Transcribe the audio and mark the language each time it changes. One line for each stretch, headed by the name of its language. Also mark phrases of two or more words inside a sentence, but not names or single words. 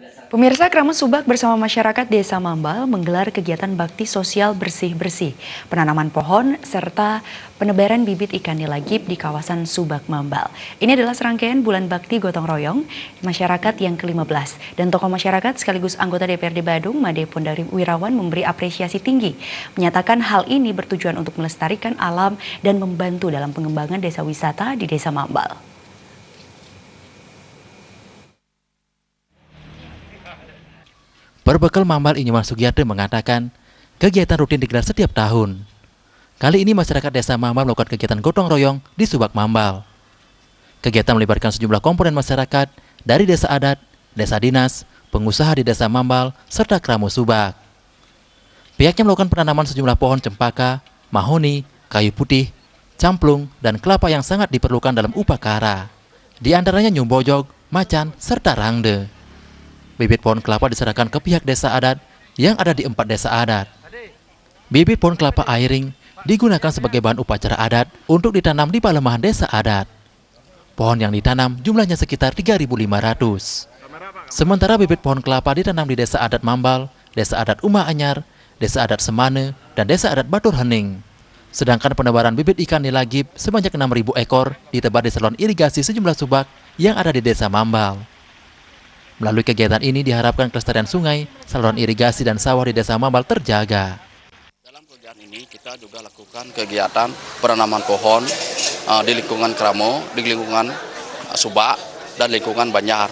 Indonesian: Pemirsa, Keramat Subak bersama masyarakat Desa Mambal menggelar kegiatan bakti sosial bersih-bersih, penanaman pohon, serta penebaran bibit ikan nila gip di kawasan Subak Mambal. Ini adalah serangkaian bulan bakti gotong royong masyarakat yang ke-15. Dan tokoh masyarakat sekaligus anggota DPRD Badung, Made Pondari Wirawan memberi apresiasi tinggi. Menyatakan hal ini bertujuan untuk melestarikan alam dan membantu dalam pengembangan desa wisata di Desa Mambal. Perbekal Mambal Inyuman Sugiyarto mengatakan, kegiatan rutin digelar setiap tahun. Kali ini masyarakat Desa Mambal melakukan kegiatan gotong royong di Subak Mambal. Kegiatan melibatkan sejumlah komponen masyarakat dari desa adat, desa dinas, pengusaha di Desa Mambal, serta Keramu Subak. Pihaknya melakukan penanaman sejumlah pohon cempaka, mahoni, kayu putih, camplung, dan kelapa yang sangat diperlukan dalam upacara. Di antaranya nyumbojog, macan, serta rangde. Bibit pohon kelapa diserahkan ke pihak desa adat yang ada di 4 desa adat. Bibit pohon kelapa airing digunakan sebagai bahan upacara adat untuk ditanam di palemahan desa adat. Pohon yang ditanam jumlahnya sekitar 3.500. Sementara bibit pohon kelapa ditanam di desa adat Mambal, desa adat Uma Anyar, desa adat Semane, dan desa adat Batur Hening. Sedangkan penebaran bibit ikan nila gip sebanyak 6.000 ekor ditebar di saluran irigasi sejumlah subak yang ada di Desa Mambal. Melalui kegiatan ini diharapkan kelestarian sungai, saluran irigasi dan sawah di Desa Mambal terjaga. Dalam kegiatan ini kita juga lakukan kegiatan penanaman pohon di lingkungan Kramo, di lingkungan Subak, dan lingkungan Banjar.